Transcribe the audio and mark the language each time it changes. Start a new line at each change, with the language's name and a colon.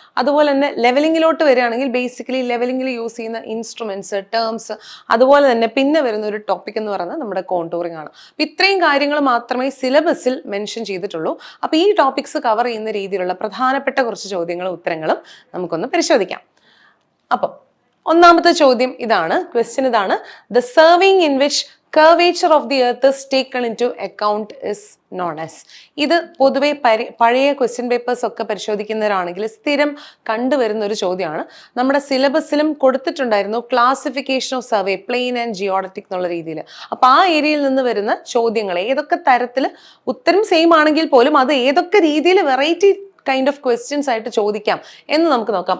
Malayalam: അതുപോലെ തന്നെ ലെവലിംഗിലോട്ട് വരികയാണെങ്കിൽ ബേസിക്കലി ലെവലിംഗിൽ യൂസ് ചെയ്യുന്ന ഇൻസ്ട്രുമെന്റ്സ്, ടേംസ്, അതുപോലെ തന്നെ പിന്നെ വരുന്ന ഒരു ടോപ്പിക് എന്ന് പറയുന്നത് നമ്മുടെ കോണ്ടൂറിംഗ് ആണ്. അപ്പം ഇത്രയും കാര്യങ്ങൾ മാത്രമേ സിലബസിൽ മെൻഷൻ ചെയ്തിട്ടുള്ളൂ. അപ്പം ഈ ടോപ്പിക്സ് കവർ ചെയ്യുന്ന രീതിയിലുള്ള പ്രധാനപ്പെട്ട കുറച്ച് ചോദ്യങ്ങളും ഉത്തരങ്ങളും നമുക്കൊന്ന് പരിശോധിക്കാം. അപ്പം ഒന്നാമത്തെ ചോദ്യം ഇതാണ്, ക്വസ്റ്റ്യൻ ഇതാണ്:
English: The surveying in which curvature of the earth is taken into account is known as.
Malayalam: ഇത് പൊതുവെ പഴയ ക്വസ്റ്റ്യൻ പേപ്പേഴ്സ് ഒക്കെ പരിശോധിക്കുന്നവരാണെങ്കിൽ സ്ഥിരം കണ്ടുവരുന്ന ഒരു ചോദ്യമാണ്. നമ്മുടെ സിലബസിലും കൊടുത്തിട്ടുണ്ടായിരുന്നു classification of survey, plain and geodetic എന്നുള്ള രീതിയിൽ. അപ്പൊ ആ ഏരിയയിൽ നിന്ന് വരുന്ന ചോദ്യങ്ങൾ ഏതൊക്കെ തരത്തിൽ, ഉത്തരം സെയിം ആണെങ്കിൽ പോലും അത് ഏതൊക്കെ രീതിയിൽ വെറൈറ്റി കൈൻഡ് ഓഫ് ക്വസ്റ്റ്യൻസ് ആയിട്ട് ചോദിക്കാം എന്ന് നമുക്ക് നോക്കാം.